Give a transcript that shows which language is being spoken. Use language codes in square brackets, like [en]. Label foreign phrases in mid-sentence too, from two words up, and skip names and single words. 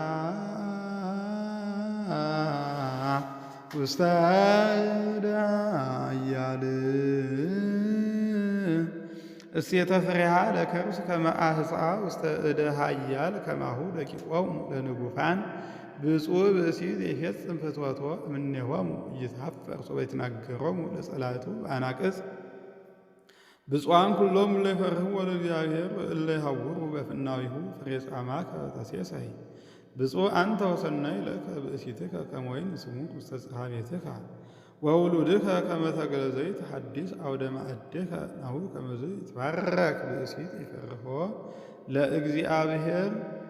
[gez] ውስተ እደ ኃያል እስየተ ፍሬሃ ለከርስ ከመ አህፃ ውስተ እደ ኃያል ከማሁ ደቂቆሙ ለንጉፋን ብፁዕ ብእሲ ዘይፌጽም ፍትወቶ እምኔሆሙ ኢይትኀፈር ሶበ ይትናገሮሙ ለጸላእቱ በአናቅጽ ብፁዓን ኩሎሙ እለ ይፈርህዎ ለእግዚአብሔር እለ ይሐውሩ በፍናዊሁ ፍሬ ጻማከ ተሴሰይ ብፁዕ አንተ ወሰናይ ለከ ብእሲትከ ከመ ወይን ስሙር ውስተ ጽርሐ ቤትከ ወውሉድከ ከመ ተክለ ዘይት ሐዲስ አውደ ማዕድከ ናሁ ከመዝ ይትባረክ ብእሲት ይፈርህዎ ለእግዚአብሔር